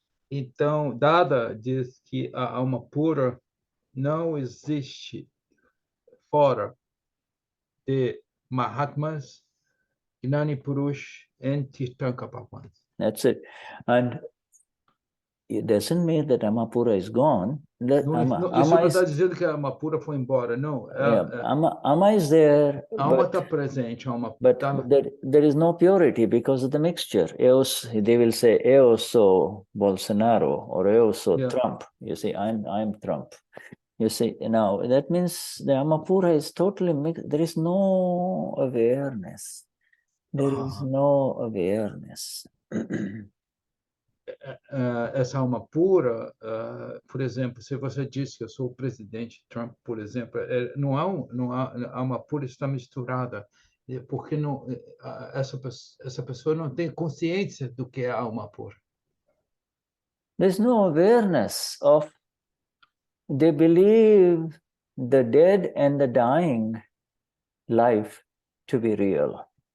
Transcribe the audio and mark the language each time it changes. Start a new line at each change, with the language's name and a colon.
Portuguese: Então, Dada diz que a alma pura não existe fora de Mahatmas, Gnani Purush, and Tirthankar Bhagwans.
English: That's it. And it doesn't mean that Amapura is gone.
Portuguese: Isso não está dizendo que a alma pura foi embora, não.
English: Ama is there.
Portuguese: A alma está presente.
English: But there is no purity because of the mixture. They will say,
Portuguese: eu sou Bolsonaro
English: or
Portuguese: eu sou Trump.
English: You see, I'm Trump. You see, now that means the Amapura is totally mixed. There is no awareness. There is no awareness.
Portuguese: Essa alma pura, por exemplo, se você diz que eu sou o presidente Trump, por exemplo, não a alma pura está misturada, porque não, essa pessoa não tem consciência do que é a alma pura.
English: There's no awareness of, they believe the dead and the dying life to be real.